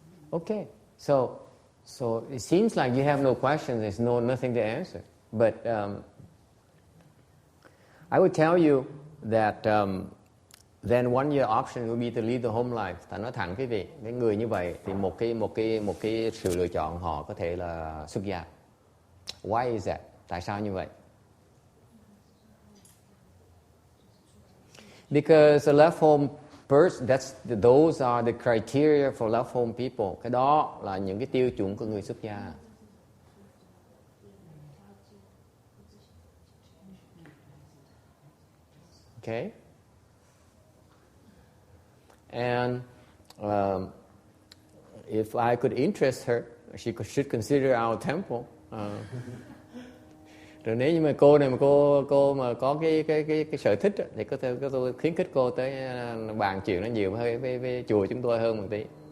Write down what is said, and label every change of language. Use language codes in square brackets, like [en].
[en] Okay, so it seems like you have no questions. There's nothing to answer. But I would tell you that then one your option will be to lead the home life. [vi] Ta nói thẳng quý vị, cái người như vậy thì một cái sự lựa chọn họ có thể là xuất gia. [en] Why is that? [vi] Tại sao như vậy? [en] Because a left home person, those are the criteria for left home people. [vi] Cái đó là những cái tiêu chuẩn của người xuất gia. [en] Okay. And if I could interest her, she should consider our temple. [vi] Rồi nếu như mà cô này mà cô mà có cái sở thích thì có tôi khuyến khích cô tới bàn chuyện nó nhiều với chùa chúng tôi hơn một tí.